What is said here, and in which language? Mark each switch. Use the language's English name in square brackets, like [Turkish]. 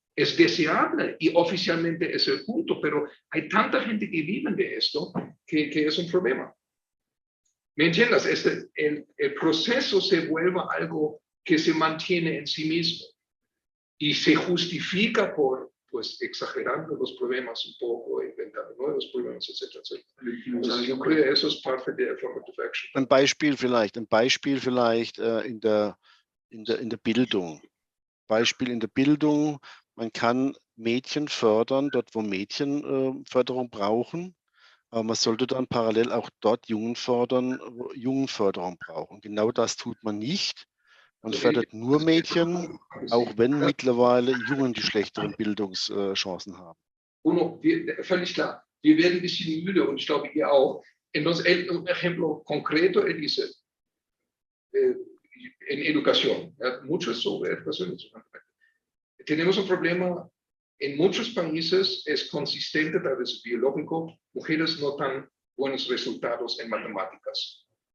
[Spanish] Es deseable y oficialmente es el punto, pero hay tanta gente que vive de esto que es un problema. ¿Me entiendes? El proceso se vuelve algo que se mantiene en sí mismo y se justifica por, pues, exagerando los problemas un poco, inventando nuevos problemas, etcétera, etcétera. Entonces, yo creo que eso es parte de affirmative action. [German] Ein Beispiel vielleicht in der Bildung. Beispiel in der Bildung, man kann Mädchen fördern, dort wo Mädchen Förderung brauchen, aber man sollte dann parallel auch dort Jungen fördern, wo Jungenförderung brauchen. Genau das tut man nicht. Man fördert nur Mädchen, auch wenn mittlerweile Jungen die schlechteren Bildungschancen haben. völlig klar, wir werden ein bisschen müde und ich glaube, ihr auch. [Spanish] Entonces, un ejemplo concreto, él dice, en educación, mucho sobre educación. Tenemos un problema, en muchos países es consistente, tal vez biológico, mujeres no tan buenos resultados en matemáticas.